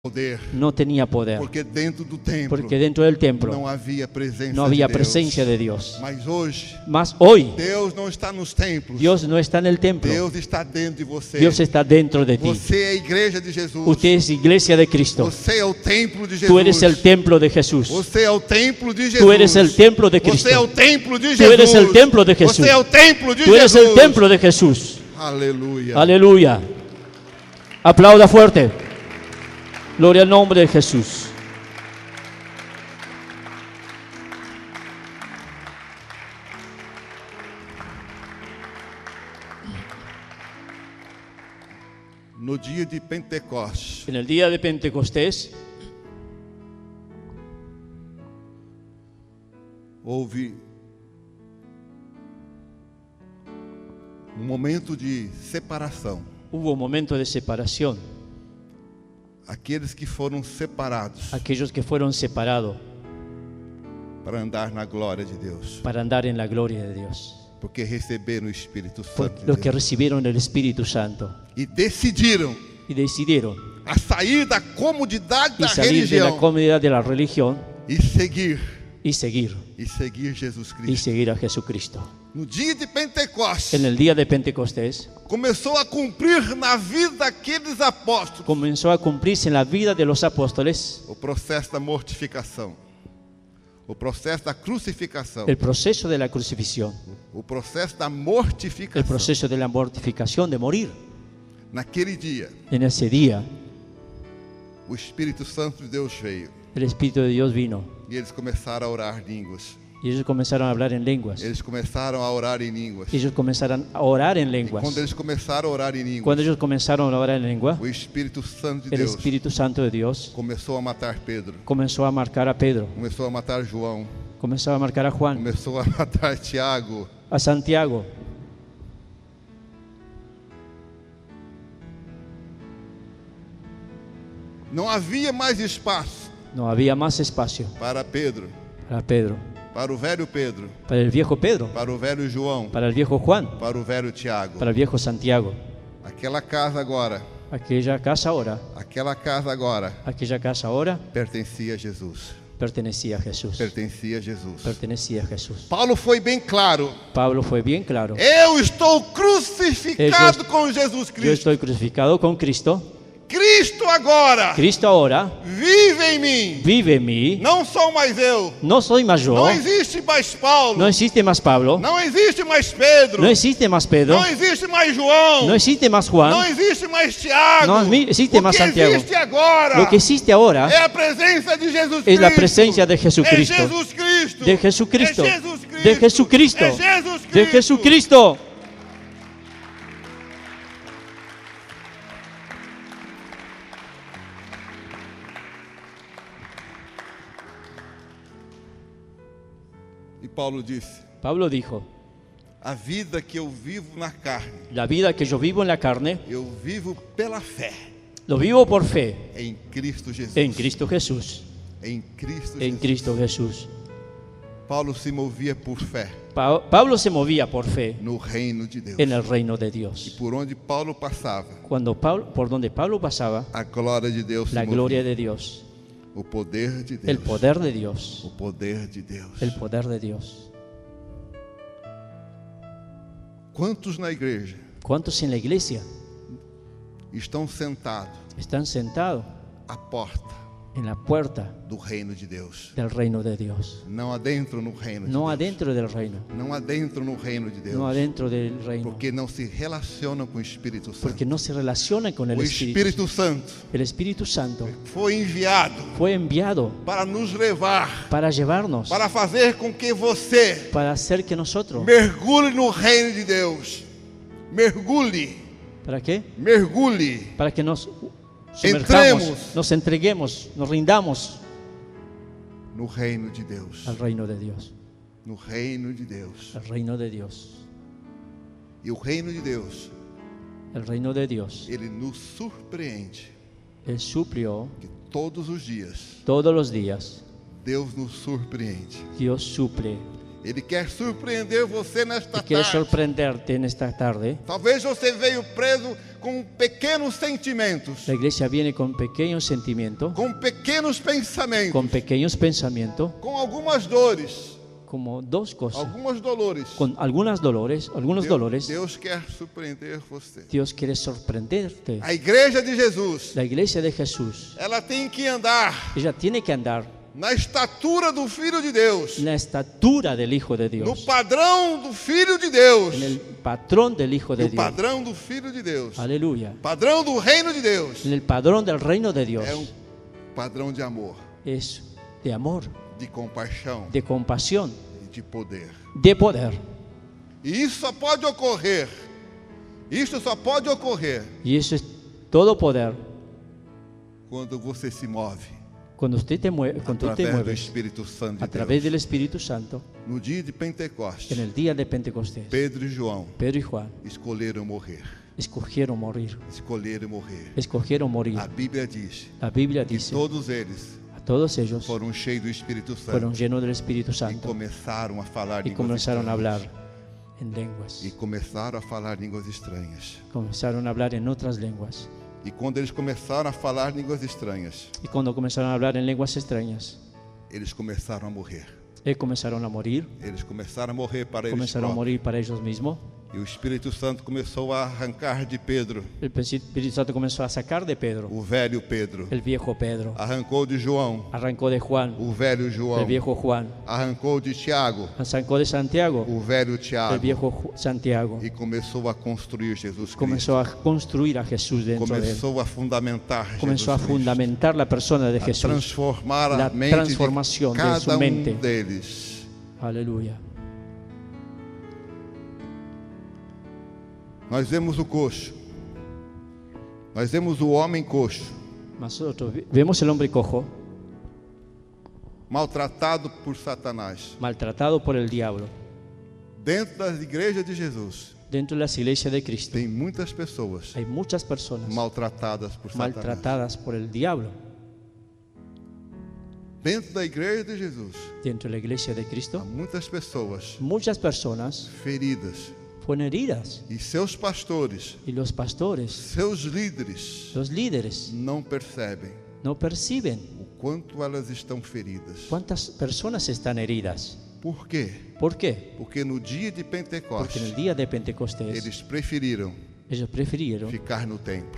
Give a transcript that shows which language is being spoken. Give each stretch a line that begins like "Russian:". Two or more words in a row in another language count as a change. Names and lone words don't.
Spanish: no tenía poder, porque dentro del templo
Portuguese: não havia presença
Spanish: no había
Portuguese: de Deus.
Spanish: presencia de Dios.
Portuguese: Mas
Spanish: Hoy
Portuguese: Deus não está nos templos.
Spanish: Dios no está en el templo,
Portuguese: Deus está dentro de você.
Spanish: Dios está dentro de ti.
Portuguese: Você é a igreja de Jesus.
Spanish: Usted es iglesia de Cristo.
Portuguese: Você é o templo de Jesus.
Spanish: Tú eres el templo de Jesús.
Portuguese: Você é o templo de Jesus.
Spanish: Tú eres el templo de Cristo.
Portuguese: Você é o templo de
Spanish: Tú
Portuguese: Jesus.
Spanish: eres el templo de Jesús.
Portuguese: Você é o templo de
Spanish: Tú eres
Portuguese: Jesus.
Spanish: el templo de Jesús. Aleluya. Aleluya. Aplauda fuerte. Gloria al nombre de Jesús.
Portuguese: No dia de Pentecostes,
Spanish: En el día de Pentecostés
Portuguese: houve momento de separação.
Spanish: hubo un momento de separación.
Portuguese: Aqueles que foram separados
Spanish: Aquellos que fueron separados
Portuguese: para andar na glória de Deus,
Spanish: para andar en la gloria de Dios.
Portuguese: porque receberam o Espírito
Spanish: Por
Portuguese: Santo de
Spanish: los que
Portuguese: Deus
Spanish: recibieron el Espíritu Santo
Portuguese: e decidiram
Spanish: y decidieron
Portuguese: a sair da comodidade
Spanish: y
Portuguese: da
Spanish: salir de la
Portuguese: religião
Spanish: comodidad de la religión
Portuguese: e seguir
Spanish: y
Portuguese: Jesus Cristo.
Spanish: seguir a Jesucristo.
Portuguese: No dia de Pentecostes,
Spanish: En el día de Pentecostés
Portuguese: começou a cumprir na vida daqueles apóstolos
Spanish: comenzó a cumplirse en la vida de los apóstoles
Portuguese: o processo da mortificação, o processo da crucificação,
Spanish: el proceso de la crucifixión,
Portuguese: o processo da
Spanish: el
Portuguese: mortificação.
Spanish: proceso de la mortificación, de morir.
Portuguese: Naquele dia,
Spanish: En ese día
Portuguese: o Espírito Santo de Deus veio
Spanish: el Espíritu de Dios vino
Portuguese: e eles começaram a orar em línguas.
Spanish: y ellos comenzaron a hablar en lenguas.
Portuguese: Eles começaram a orar em línguas.
Spanish: Ellos comenzaron a orar en lenguas.
Portuguese: Quando eles começaram a orar em línguas,
Spanish: Cuando ellos comenzaron a orar en lengua,
Portuguese: o Espírito Santo de
Spanish: el
Portuguese: Deus
Spanish: Espíritu Santo de Dios
Portuguese: começou a matar Pedro,
Spanish: comenzó a marcar a Pedro,
Portuguese: começou a matar João,
Spanish: comenzó a marcar a Juan,
Portuguese: começou a matar Tiago.
Spanish: a Santiago.
Portuguese: Não havia mais espaço
Spanish: No había más espacio
Portuguese: para Pedro,
Spanish: para Pedro,
Portuguese: para o velho Pedro,
Spanish: para el viejo Pedro,
Portuguese: para o velho João,
Spanish: para el viejo Juan,
Portuguese: para o velho Tiago.
Spanish: para el viejo Santiago.
Portuguese: Aquela casa agora,
Spanish: Aquella casa ahora
Portuguese: pertencia a Jesus.
Spanish: pertenecía a Jesús.
Portuguese: Pertencia a Jesus.
Spanish: Pertenecía a Jesús.
Portuguese: Paulo foi bem claro.
Spanish: Pablo fue bien claro.
Portuguese: Eu estou crucificado com Jesus
Spanish: Yo
Portuguese: Cristo.
Spanish: estoy crucificado con Cristo.
Portuguese: Cristo agora
Spanish: Cristo ahora
Portuguese: vive em mim.
Spanish: vive en mí.
Portuguese: Não sou mais eu.
Spanish: No soy más yo.
Portuguese: Não existe mais Paulo.
Spanish: No existe más Pablo.
Portuguese: Não existe mais Pedro.
Spanish: No existe más Pedro.
Portuguese: Não existe mais João.
Spanish: No existe más
Portuguese: Não
Spanish: Juan.
Portuguese: existe mais Tiago.
Spanish: No existe más
Portuguese: O que
Spanish: Santiago.
Portuguese: existe agora
Spanish: Lo que existe ahora
Portuguese: é a presença de Jesus Cristo.
Spanish: es la presencia de Jesucristo.
Portuguese: É Jesus Cristo.
Spanish: De Jesucristo.
Portuguese: É Jesus Cristo.
Spanish: De Jesucristo.
Portuguese: É Jesus Cristo.
Spanish: De Jesucristo.
Portuguese: E Paulo disse:
Spanish: Pablo dijo,
Portuguese: a vida que eu vivo na carne,
Spanish: la vida que yo vivo en la carne,
Portuguese: eu vivo pela fé
Spanish: lo vivo por fe
Portuguese: em Cristo Jesus.
Spanish: en Cristo Jesús.
Portuguese: Em Cristo
Spanish: En
Portuguese: Jesus.
Spanish: Cristo Jesús.
Portuguese: Paulo se movia por fé
Spanish: Pablo se movía por fe
Portuguese: no reino de Deus.
Spanish: en el reino de
Portuguese: E
Spanish: Dios.
Portuguese: por onde Paulo passava,
Spanish: Por donde Pablo pasaba,
Portuguese: a glória de Deus
Spanish: la
Portuguese: se
Spanish: gloria
Portuguese: movia.
Spanish: de Dios,
Portuguese: O poder de Deus.
Spanish: el poder de Dios,
Portuguese: O poder de Deus.
Spanish: el poder de Dios.
Portuguese: Quantos na igreja
Spanish: ¿Cuántos en la iglesia
Portuguese: estão sentados
Spanish: están sentados
Portuguese: à porta
Spanish: en la puerta
Portuguese: do reino de Deus?
Spanish: del reino de Dios?
Portuguese: Não adentro no reino de
Spanish: No
Portuguese: Deus.
Spanish: adentro del reino,
Portuguese: Não adentro no reino de Deus.
Spanish: no adentro del reino,
Portuguese: Porque não se relacionam com o Espírito Santo.
Spanish: porque no se relaciona con el
Portuguese: O
Spanish: Espíritu.
Portuguese: Espírito Santo
Spanish: El Espíritu Santo
Portuguese: foi enviado
Spanish: fue enviado
Portuguese: para nos levar,
Spanish: para llevarnos,
Portuguese: para fazer com que você
Spanish: para hacer que nosotros,
Portuguese: mergulhe no reino de Deus. Mergulhe,
Spanish: ¿para qué?
Portuguese: mergulhe.
Spanish: Para que nos Entremos. sumerjamos, nos entreguemos, nos rindamos
Portuguese: No reino de Deus.
Spanish: al reino de Dios,
Portuguese: No reino de Deus.
Spanish: al reino de Dios.
Portuguese: E o reino de Deus,
Spanish: El reino de Dios,
Portuguese: ele nos surpreende.
Spanish: Él suplió
Portuguese: Que todos os dias,
Spanish: todos los días.
Portuguese: Deus nos surpreende.
Spanish: Dios suple
Portuguese: Ele quer surpreender você nesta
Spanish: y quiere
Portuguese: tarde.
Spanish: sorprenderte en esta tarde.
Portuguese: Talvez você veio preso com pequenos sentimentos,
Spanish: La iglesia viene con pequeños sentimientos,
Portuguese: com pequenos pensamentos,
Spanish: con pequeños pensamientos,
Portuguese: com algumas dores,
Spanish: como dos cosas,
Portuguese: alguns dolores.
Spanish: con algunos dolores.
Portuguese: Deus quer surpreender você.
Spanish: Dios quiere sorprenderte.
Portuguese: A igreja de Jesus,
Spanish: La iglesia de Jesús,
Portuguese: ela tem que andar
Spanish: ella tiene que andar
Portuguese: na estatura do Filho de Deus,
Spanish: en la estatura del Hijo de
Portuguese: no
Spanish: Dios,
Portuguese: padrão do Filho de Deus,
Spanish: en el patrón del Hijo de
Portuguese: no
Spanish: Dios.
Portuguese: padrão do Filho de Deus,
Spanish: Aleluya.
Portuguese: padrão do reino de Deus.
Spanish: En el padrón del reino de Dios.
Portuguese: É padrão de amor,
Spanish: Es de amor,
Portuguese: de compaixão
Spanish: de compasión,
Portuguese: e de poder.
Spanish: de poder.
Portuguese: E isso só pode ocorrer. Isso só pode ocorrer
Spanish: Y eso es todo poder
Portuguese: quando você se move
Spanish: cuando usted te mueve, cuando tú te
Portuguese: através do
Spanish: mueves
Portuguese: Espírito Santo
Spanish: a
Portuguese: de
Spanish: través
Portuguese: Deus.
Spanish: del Espíritu Santo.
Portuguese: No dia de Pentecostes,
Spanish: En el día de Pentecostés,
Portuguese: Pedro e João
Spanish: Pedro y Juan
Portuguese: escolheram morrer.
Spanish: escogieron morir.
Portuguese: Escolheram morrer.
Spanish: Escogieron morir.
Portuguese: A Bíblia diz
Spanish: La Biblia
Portuguese: que
Spanish: dice,
Portuguese: todos eles
Spanish: a todos ellos
Portuguese: foram cheios do Espírito Santo
Spanish: fueron llenos del Espíritu
Portuguese: e
Spanish: Santo
Portuguese: começaram a falar
Spanish: y
Portuguese: línguas
Spanish: comenzaron a hablar
Portuguese: estranhas.
Spanish: en lenguas.
Portuguese: E começaram a falar línguas estranhas.
Spanish: Comenzaron a hablar en otras lenguas.
Portuguese: E quando eles começaram a falar línguas estranhas,
Spanish: Y cuando comenzaron a hablar en lenguas extrañas,
Portuguese: eles começaram a morrer.
Spanish: comenzaron a morir.
Portuguese: Eles começaram a morrer para eles
Spanish: Comenzaron a
Portuguese: próprios.
Spanish: morir para ellos mismos.
Portuguese: E o Espírito Santo começou a arrancar de Pedro,
Spanish: El Espíritu Santo comenzó a sacar de Pedro,
Portuguese: o velho Pedro.
Spanish: el viejo Pedro.
Portuguese: Arrancou de João,
Spanish: Arrancó de Juan,
Portuguese: o velho João.
Spanish: el viejo Juan.
Portuguese: Arrancou de Tiago,
Spanish: Arrancó de Santiago,
Portuguese: o velho
Spanish: el
Portuguese: Tiago.
Spanish: viejo Santiago.
Portuguese: E começou a construir Jesus Cristo.
Spanish: Comenzó a construir a Jesús dentro de él.
Portuguese: Começou a fundamentar
Spanish: Comenzó a
Portuguese: Jesus Cristo.
Spanish: fundamentar la persona de
Portuguese: A
Spanish: Jesús.
Portuguese: transformar a
Spanish: La
Portuguese: mente
Spanish: transformación
Portuguese: de
Spanish: de
Portuguese: cada
Spanish: su mente.
Portuguese: deles.
Spanish: Aleluya.
Portuguese: Nós vemos o coxo. Nós vemos o homem coxo,
Spanish: Nosotros vemos el hombre cojo,
Portuguese: maltratado por Satanás.
Spanish: maltratado por el diablo.
Portuguese: Dentro das igrejas de Jesus,
Spanish: Dentro de las iglesias de Cristo
Portuguese: tem muitas pessoas
Spanish: hay muchas personas
Portuguese: maltratadas por Satanás.
Spanish: maltratadas por el diablo.
Portuguese: Dentro da igreja de Jesus,
Spanish: Dentro de la iglesia de
Portuguese: há
Spanish: Cristo,
Portuguese: muitas pessoas
Spanish: muchas personas
Portuguese: feridas.
Spanish: fueron heridas
Portuguese: E seus pastores,
Spanish: y los pastores,
Portuguese: seus líderes,
Spanish: los líderes,
Portuguese: não percebem
Spanish: no perciben
Portuguese: o quanto elas estão feridas.
Spanish: cuántas personas están heridas.
Portuguese: Por quê?
Spanish: ¿Por qué?
Portuguese: Porque no dia de
Spanish: Porque en
Portuguese: Pentecostes,
Spanish: el día de Pentecostés
Portuguese: eles preferiram
Spanish: ellos prefirieron
Portuguese: ficar no templo.